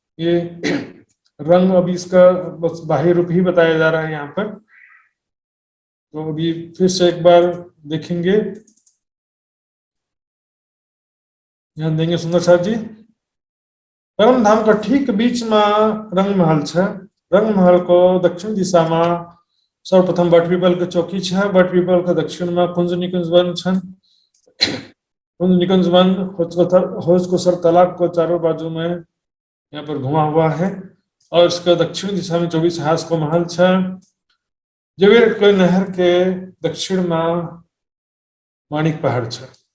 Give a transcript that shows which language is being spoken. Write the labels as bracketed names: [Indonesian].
[Hindi] ये रंग अभी इसका बस बाह्य रूप ही बताया जा रहा है यहाँ पर। तो अभी फिर से एक बार देखेंगे, ध्यान देंगे सुंदर साहब जी। परम धाम का ठीक बीच में रंग महल है। [Nepali] रंगमहल को दक्षिण दिशामा सर्वप्रथम बटपीपलको चौकी छ। बटपीपलको दक्षिणमा कुञ्ज निकुञ्ज वन छन्। [Hindi] कुञ्ज निकुञ्ज वन हौज सर तालाब को चारों बाजू में यहाँ पर घुमा हुआ है और इसका दक्षिण दिशा में 24 हास को महल छ। जवेरको नहर के दक्षिण में माणिक पहाड़ छ।